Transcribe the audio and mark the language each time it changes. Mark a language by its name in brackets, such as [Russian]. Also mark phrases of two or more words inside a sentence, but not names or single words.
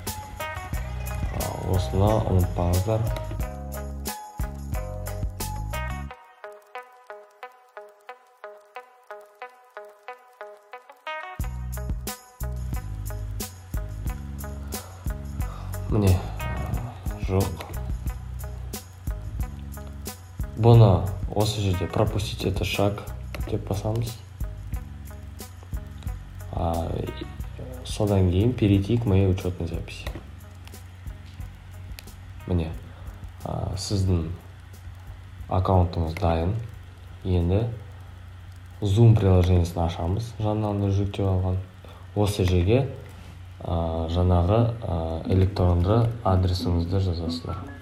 [Kazakh] Осыны ұмытпаңыздар. Міне, жоқ. Бұны осы жерде [Russian] пропустить это шаг [Kazakh] деп басамыз. Содан кейін [Russian] перейти к моей учетной записи. [Kazakh] Міне, сіздің аккаунтыңыз дайын. Енді Zoom приложениесін ашамыз. Жаңағыны жүктеп алған. Осы жерге жаңағы электронды адресіңізді жазасыздар.